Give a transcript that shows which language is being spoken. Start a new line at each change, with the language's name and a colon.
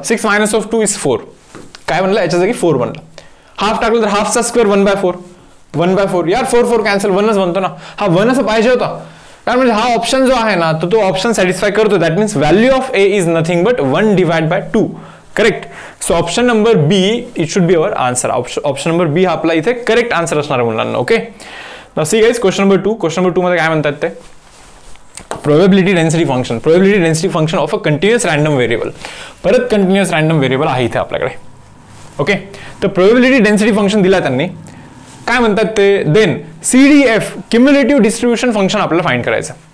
English: 6 minus of 2 is 4
Marathi: काय बनलं याच्या जागी 4 बनलं. हाफ टाकलं तर हाफचा स्क्वेअर 1/4 यार 4 कॅन्सल 1च बनतो ना. हा 1 असं पाहिजे होता कारण म्हणजे हा ऑप्शन जो आहे ना तो ऑप्शन सॅटिस्फाय करतो
English: That means value of a is nothing but 1 divide by 2 correct. So option number B it should be our answer.
Marathi: Option number बी हा आपला इथे करेक्ट आन्सर असणार आहे मुलांना okay.
English: now see guys
Marathi: question number 2 मध्ये काय म्हणतात ते
English: Probability density function of a continuous random variable.
Marathi: परत कंटिन्युअस रॅन्डम व्हेरिएबल आहे इथे आपल्याकडे ओके. तर प्रोबॅबिलिटी डेन्सिटी फंक्शन दिला त्यांनी काय म्हणतात ते
English: then CDF cumulative distribution function
Marathi: आपल्याला फाइंड करायचं.